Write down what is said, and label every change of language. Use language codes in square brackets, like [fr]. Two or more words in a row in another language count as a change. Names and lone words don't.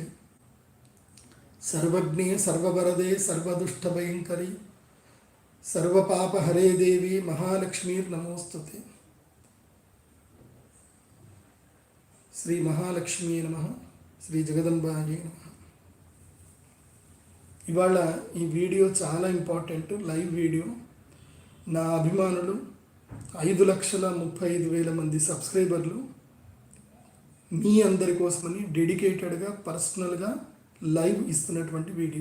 [sa] सर्वज्ञे सर्ववरदे सर्वदुष्टभयंकरी सर्वपापहरे देवी महालक्ष्मीर्नमोस्तुते। श्री महालक्ष्मी नमः। श्री जगदंबायै नमः। [te] ఇవాళ ఈ వీడియో చాలా ఇంపార్టెంట్, లైవ్ వీడియో. నా అభిమానులు 5,35,000 మంది సబ్స్క్రైబర్లు మీ అందరి కోసమని డెడికేటెడ్గా పర్సనల్గా లైవ్ ఇస్తున్నటువంటి వీడియో.